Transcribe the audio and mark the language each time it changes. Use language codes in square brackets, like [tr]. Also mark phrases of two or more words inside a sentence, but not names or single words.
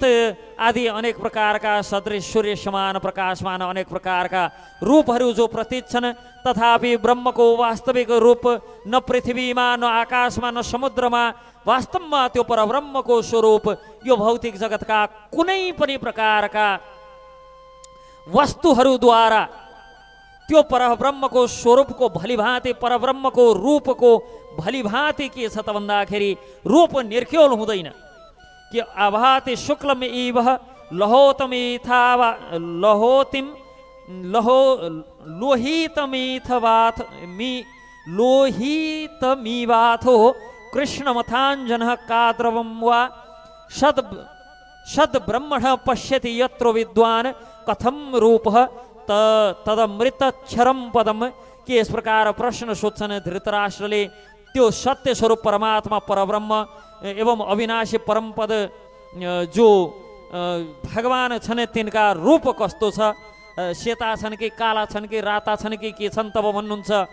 [ne] आदि अनेक प्रकारका सदृश सूर्य समान प्रकाशमान अनेक प्रकारका रूपहरू जो प्रतीत छन्, तथापि ब्रह्मको वास्तविक रूप न पृथ्वीमा न आकाशमा न समुद्रमा वास्तवमा त्यो परब्रह्मको स्वरूप यो भौतिक जगतका कुनै पनि प्रकारका वस्तुहरूद्वारा त्यो परब्रह्मको स्वरूपको भलिभाँति परब्रह्मको रूपको भलिभाँति के छ त भन्दाखेरि रूप निर्ख्योल हुँदैन। [sa] कि आभाति शुक्लम इव लोहितमीवाथो कृष्णमथाञ्जनः काद्रवं वा सद ब्रह्मण पश्यति यत्र विद्वान् कथम रूपः तदमृतक्षरम पदम। [ne] कि इस प्रकार प्रश्न सोध्छन् धृतराष्ट्रले त्यो सत्य स्वरूप परमात्मा परब्रह्म एवं अविनाशी परमपद जो भगवान छन् तिनका रूप कस्तो छ, सेता छन् कि काला छन् कि राता छन् कि के छन् तब भन्नुहुन्छ।